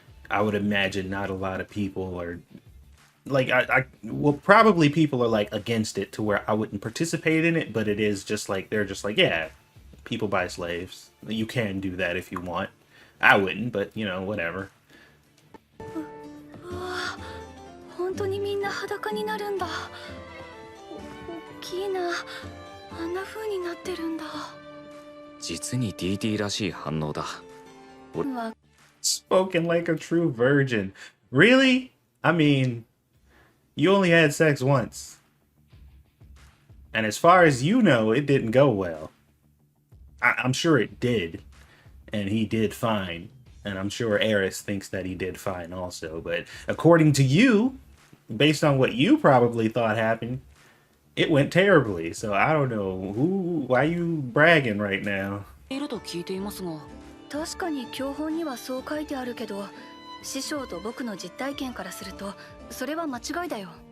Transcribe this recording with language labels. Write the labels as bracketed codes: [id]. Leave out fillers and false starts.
[en] I would imagine not a lot of people are like well, probably people are like against it to where I wouldn't participate in it, but it is just like they're just like, yeah, people buy slaves. You can do that if you want. I wouldn't, but you know, whatever. [ja] 本当にみんな裸になるんだ。大きいな。あんな風になってるんだ。実に DT らしい反応だ。わ [en] Spoken like a true virgin. Really? I mean, you only had sex once. And as far as you know, it didn't go well. I'm sure it did. And he did fine. And I'm sure Eris thinks that he did fine also. But according to you, based on what you probably thought happened, it went terribly. So I don't know why you bragging right now. [ja] いると聞いていますが。確かに教本にはそう書いてあるけど、師匠と僕の実体験からするとそれは間違いだよ。